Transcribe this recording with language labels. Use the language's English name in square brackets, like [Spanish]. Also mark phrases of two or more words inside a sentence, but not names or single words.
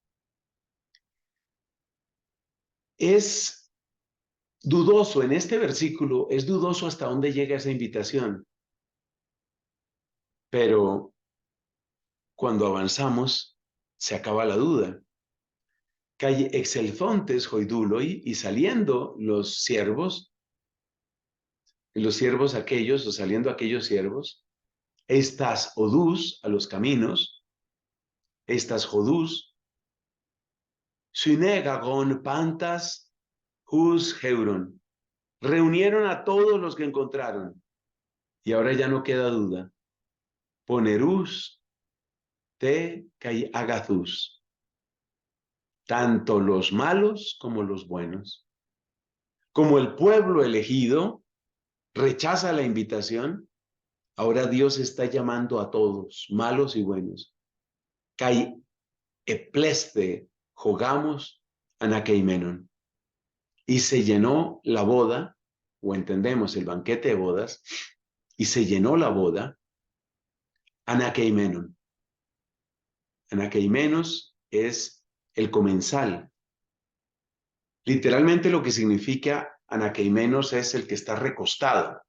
[Spanish] Es dudoso, en este versículo, es dudoso hasta dónde llega esa invitación, pero cuando avanzamos, se acaba la duda. [Greek] Καὶ ἐξελθόντες οἱ δοῦλοι, [Spanish] y saliendo los siervos aquellos, o saliendo aquellos siervos, [Greek] εἰς τὰς ὁδοὺς, [Spanish] a los caminos, [Greek] εἰς τὰς ὁδοὺς, συνήγαγον πάντας οὓς εὗρον, [Spanish] reunieron a todos los que encontraron, y ahora ya no queda duda, [Greek] πονηρούς τε καὶ ἀγαθούς, [Spanish] tanto los malos como los buenos. Como el pueblo elegido rechaza la invitación, ahora Dios está llamando a todos, malos y buenos. [Greek] Καὶ ἐπλήσθη ὁ γάμος ἀνακειμένων. [Spanish] Y se llenó la boda, o entendemos el banquete de bodas, y se llenó la boda anakeimenon. Anakeimenos es el comensal. Literalmente lo que significa anakeimenos es el que está recostado.